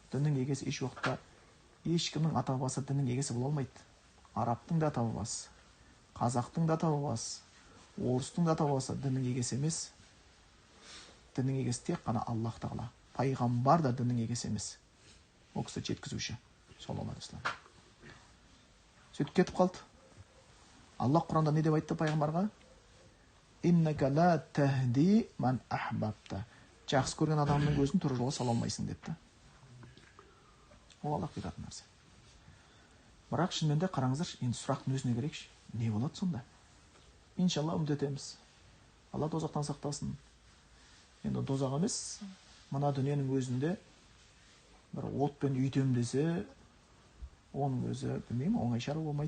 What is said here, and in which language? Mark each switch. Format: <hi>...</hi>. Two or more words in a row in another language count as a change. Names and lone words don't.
<kk>Діннің егесі еш уақытта ешкімнің ата-бабасы діннің егесі бола алмайды. Арабтың да ата-бабасы, қазақтың да ата-бабасы, орыстың да ата-бабасы діннің егесі емес. Діннің егесі тек қана Аллах Тағала. Пайғамбар да діннің егесі емес. Ол кісі жеткізуші.</kk> <ar>صلى الله عليه وسلم.</ar> <kk>Сөйтіп кетіп қалды. Аллах Құранда не деп айтты пайғамбарға?</kk> <ar>إنك لا تهدي من أحببت.</ar> <kk>Жақсы көрген адамның өзін тура жолға сала алмайсың депті. ол Аллах бұйыратын нәрсе. Бірақ шынымен де қараңыздар, енді сұрақтың өзіне керекші. Не болады сонда? Иншалла үміт Алла тозақтан сақтасын. Енді тозақ емес, мына дүниенің өзінде бір отпен үйтем десе, оның өзі, білмеймін, оңай шаруа болмайды.</kk>